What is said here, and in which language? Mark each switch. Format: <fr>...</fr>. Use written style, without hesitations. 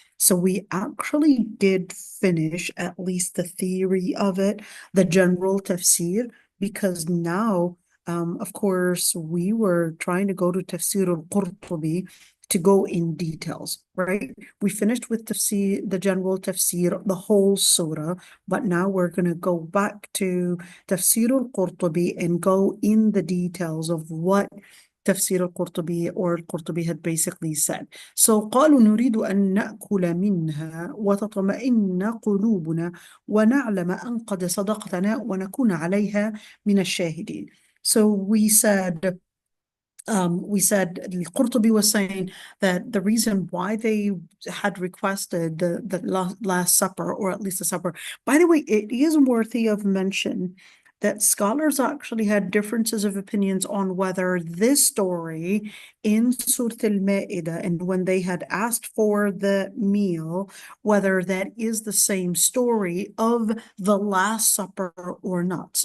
<en>So we actually did finish at least the theory of it, the general tafsir, because now, of course, we were trying to go to Tafsir al-Qurtubi to go in details, right? We finished with tafsir, the general tafsir, the whole surah, but now we're going to go back to Tafsir al-Qurtubi and go in the details of what تفسير القرطبي or القرطبي had basically said.</en> <ar>So قالوا نريد أن نأكل منها وتطمئن قلوبنا ونعلم أن قد صدقتنا ونكون عليها من الشاهدين.</ar> <en>So we said Al-Qurtubi was saying that the reason why they had requested the Last Supper, or at least the supper, by the way, it is worthy of mention that scholars actually had differences of opinions on whether this story in Surah Al-Ma'idah and when they had asked for the meal, whether that is the same story of the Last Supper or not.</en>